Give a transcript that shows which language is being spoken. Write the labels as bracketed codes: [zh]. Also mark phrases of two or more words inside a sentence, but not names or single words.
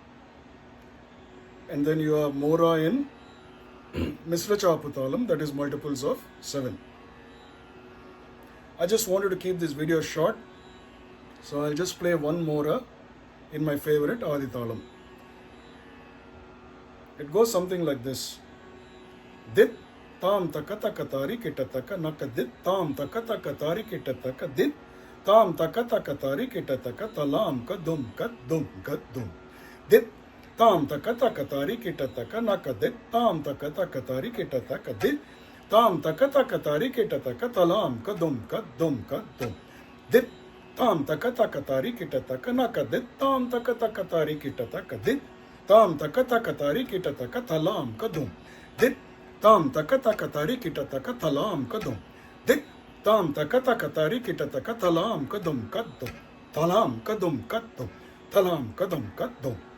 [en] And then you have Mora in Misrachaputalam, that is multiples of 7. I just wanted to keep this video short, so I'll just play one Mora in my favorite Aditalam. It goes something like this. Dit tam taka taka tari kitataka nakadit tam taka taka tari kitataka dit tam taka taka tari kitataka talam ka dum dit tam taka taka tari kitataka nakadit tam taka taka tari kitataka dit tam taka taka tari kitataka talam ka dum dit tam taka taka tari kitataka nakadit tam taka taka tari kitataka dit tam taka taka tari kitataka talam ka dum dit tam taka taka tari kitataka talam ka dum dit tam takata katari kitataka talam kadum kadum talam kadum kadum talam kadum kadum.